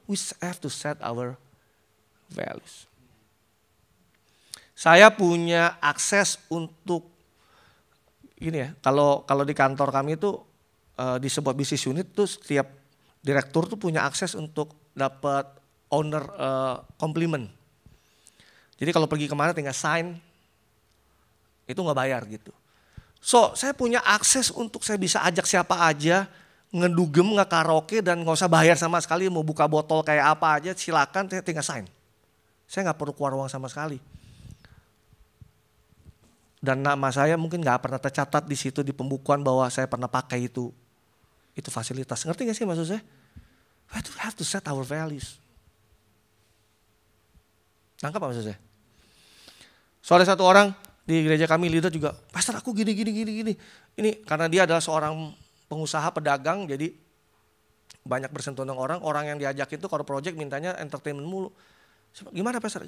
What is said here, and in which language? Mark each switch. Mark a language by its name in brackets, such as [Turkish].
[English] We have to set our values. [Indonesian] Saya punya akses untuk ini ya. Kalau di kantor kami itu di sebuah bisnis unit tuh setiap direktur tuh punya akses untuk dapat owner compliment. Jadi kalau pergi kemana tinggal sign, itu nggak bayar gitu. So saya punya akses untuk saya bisa ajak siapa aja, ngedugem, nge-karaoke dan nggak usah bayar sama sekali. Mau buka botol kayak apa aja silakan, saya tinggal sign. Saya nggak perlu keluar uang sama sekali. Dan nama saya mungkin nggak pernah tercatat di situ di pembukuan bahwa saya pernah pakai itu fasilitas. Ngerti nggak sih maksud saya? [English] We have to set our values. [Indonesian] Nangkap apa maksud saya? Soalnya satu orang di gereja kami leader juga, pastor aku gini. Ini karena dia adalah seorang pengusaha pedagang, jadi banyak bersentuhan dengan orang yang diajak itu kalau project mintanya entertainment mulu. Gimana pastor?